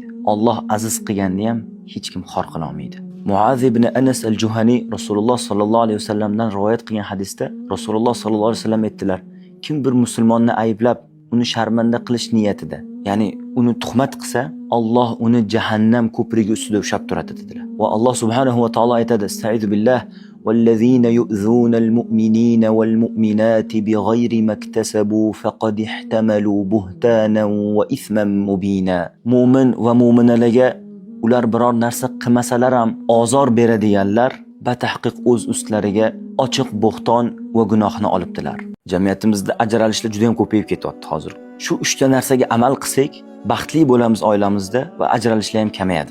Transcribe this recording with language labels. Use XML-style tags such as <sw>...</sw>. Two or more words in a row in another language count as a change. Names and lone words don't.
<uz>Alloh aziz qilganni ham hech kim xor qila olmaydi. Muaz ibn Anas al-Juhani Rasululloh</uz> <ar>صلى الله عليه وسلم</ar> <uz>rivoyat qilgan hadisda Rasululloh</uz> <ar>صلى الله عليه وسلم</ar> <uz>aytdilar: kim bir musulmonni ayblab, uni sharmanda qilish niyatida, ya'ni uni tuhmat qilsa, Alloh uni jahannam ko'prigi ustida ushlab turadi dedilar. Va Alloh</uz> <ar>سبحانه وتعالى</ar> <uz>aytadi:</uz> <ar>"أستعيذ بالله والذين يؤذون المؤمنين والمؤمنات بغير ما اكتسبوا فقد احتملوا بهتانا وإثما مبينا."</ar> <uz>Mu'min va mu'minalarga ular biror narsa qilmasalar ham ozor beradiganlar batahqiq o'z ustlariga ochiq bo'xton va gunohni olibdilar. Jamiyatimizda ajralishlar juda ham ko'payib ketyapti hozir. Shu 3 ta narsaga amal qilsak, baxtli bo'lamiz oilamizda va ajralishlar ham kamayadi.</uz>